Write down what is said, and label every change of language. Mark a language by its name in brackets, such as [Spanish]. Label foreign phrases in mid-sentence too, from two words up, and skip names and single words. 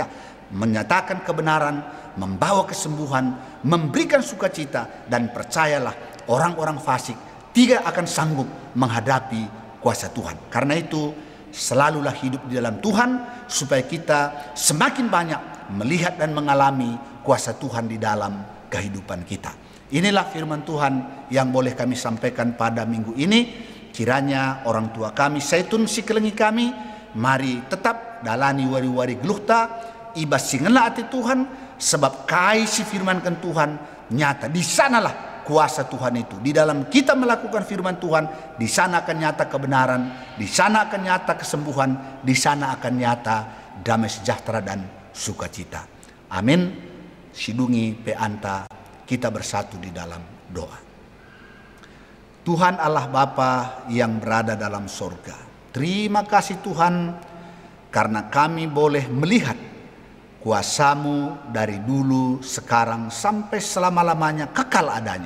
[Indonesian] Menyatakan kebenaran, membawa kesembuhan, memberikan sukacita, dan percayalah orang-orang fasik tidak akan sanggup menghadapi kuasa Tuhan. Karena itu selalulah hidup di dalam Tuhan, supaya kita semakin banyak melihat dan mengalami kuasa Tuhan di dalam kehidupan kita. Inilah firman Tuhan yang boleh kami sampaikan pada minggu ini. Kiranya orang tua kami, [Batak Karo] Zaitun Sikelengi kami, mari tetap dalani wari-wari geluhta, ibas singenlah ati Tuhan, [Indonesian] sebab kasih firmankan Tuhan nyata. Di sanalah kuasa Tuhan itu. Di dalam kita melakukan firman Tuhan, di sana akan nyata kebenaran, di sana akan nyata kesembuhan, di sana akan nyata damai sejahtera dan sukacita. [Batak Karo] Amin. Sidungi pe anta, [Indonesian] kita bersatu di dalam doa. Tuhan Allah Bapa yang berada dalam sorga, terima kasih Tuhan karena kami boleh melihat kuasa-Mu dari dulu, sekarang, sampai selama-lamanya kekal adanya.